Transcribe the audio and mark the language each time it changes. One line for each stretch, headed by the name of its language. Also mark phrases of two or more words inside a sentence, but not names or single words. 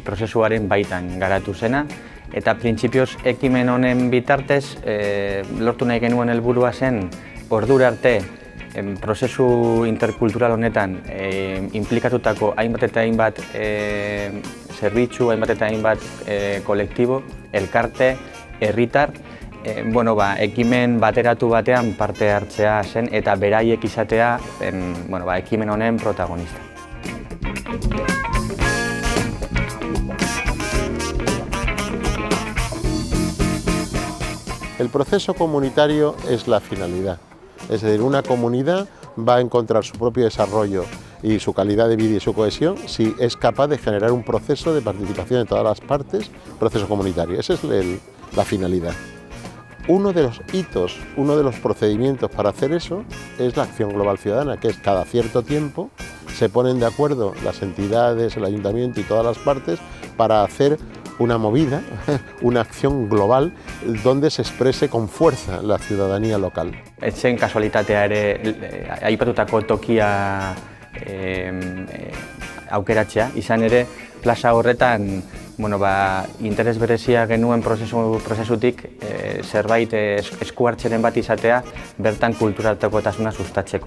Basque: prozesuaren baitan garatu zena, eta printzipioz ekimen honen bitartez lortu nahi genuen helburua zen ordura arte prozesu interkultural honetan inplikatutako hainbat eta hainbat zerbitzu, hainbat eta hainbat kolektibo, elkarte, herritar, ekimen bateratu batean parte hartzea zen eta beraiek izatea ekimen honen protagonista.
Spanish: El proceso comunitario es la finalidad, es decir, una comunidad va a encontrar su propio desarrollo y su calidad de vida y su cohesión si es capaz de generar un proceso de participación de todas las partes, proceso comunitario, esa es la finalidad. Uno de los hitos, uno de los procedimientos para hacer eso es la acción global ciudadana, que es cada cierto tiempo se ponen de acuerdo las entidades, el ayuntamiento y todas las partes para hacer una movida, una acción global donde se exprese con fuerza la ciudadanía local.
Basque: Ez zen kasualitatea ere aipatutako tokia aukeratzea, izan ere plaza horretan interes berezia genuen prozesutik zerbait esku hartzeren bat izatea bertan kulturaltakotasuna sustatzeko.